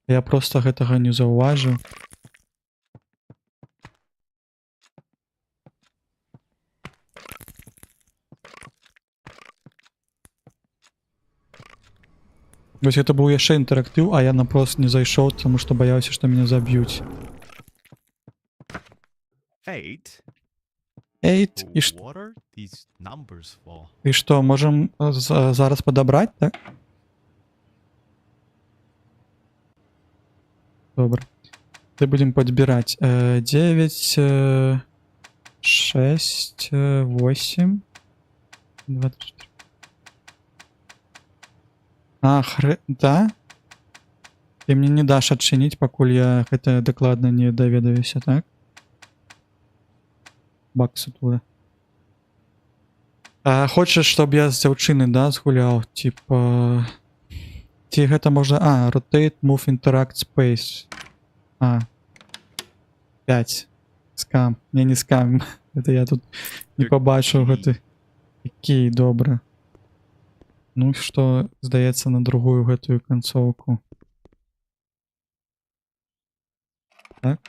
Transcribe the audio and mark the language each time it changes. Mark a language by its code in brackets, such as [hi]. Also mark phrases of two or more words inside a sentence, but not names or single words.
[be] Я просто гэтага не заўважыў. Вось гэта быў яшчэ інтэрактыў, а я напрост не зайшоў, таму што баяўся, што мяне заб'юць. 8? 8 і што? [en] What are these numbers for? [be] І што, можам зараз падабраць, так? Добра. Ты будем падбіраць 9, 6, 8, 24. А, да? Ты мне не дашь адчыніць, пакуль я гэта дакладна не даведаюся, так? Баксы туды. А хочаш, чтоб я з дзяўчыны, да, згуляў? Типа... Ці гэта можна... А, [en] rotate, move, interact, space. [be] А. 5. Скам. Не скам. Это я тут не побачыў гэты. Які, добра. Ну што, здаецца, на другую гэтую канцоўку. Так.